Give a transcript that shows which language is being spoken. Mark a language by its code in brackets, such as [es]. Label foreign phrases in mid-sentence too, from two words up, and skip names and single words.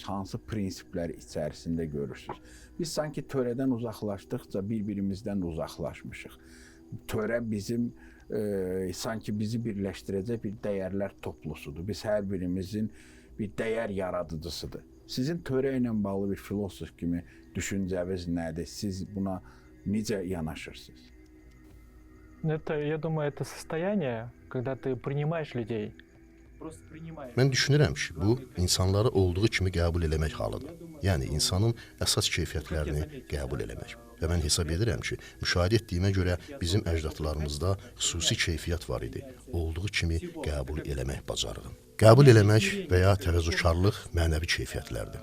[az] Hansı prinsiplər içərisində görürsünüz? Biz sanki törədən uzaqlaşdıqca bir-birimizdən uzaqlaşmışıq. Törə bizim sanki bizi birləşdirəcək bir dəyərlər toplusudur. Biz hər birimizin bir dəyər yaradıcısıdır. Sizin törə ilə bağlı bir filosof kimi düşüncəniz nədir? Siz buna necə yanaşırsınız? [ru] Я думаю, это состояние, когда ты принимаешь людей. [az] Mən düşünürəm ki, bu insanları olduğu kimi qəbul eləmək halıdır. Yəni insanın əsas keyfiyyətlərini qəbul eləmək. Və mən hesab edirəm ki, müşahidə etdiyimə görə bizim əcdadlarımızda xüsusi keyfiyyət var idi. Olduğu kimi qəbul eləmək bacarığı. Qəbul eləmək və ya təvəzzökarlıq mənəvi keyfiyyətlərdir.